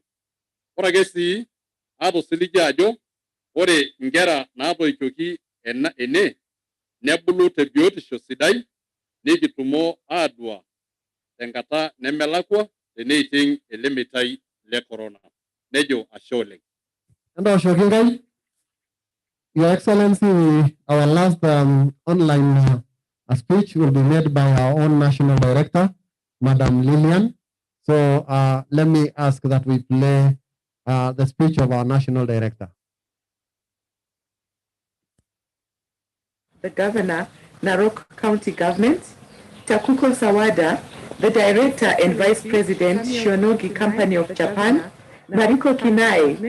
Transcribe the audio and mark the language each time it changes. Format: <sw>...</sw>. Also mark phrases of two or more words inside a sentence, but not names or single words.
<mas>Ore ake sii aata osiligi ajo ore nkera naatoiutuoki ene nebulu te biotisho sidai nikitumo aadua tenkata nemelakwa teneiting ele meitai le corona. Nejo ashe oleng. Entooshoki nkai.</mas> <en>Your Excellency, our last online speech will be made by our own National Director, Madam Lillian. So let me ask that we play the speech of our National Director. The Governor, Narok County Government, Takuko Sawada, the Director and Vice President, Shionogi Company of Japan, Mariko Kinai,</en>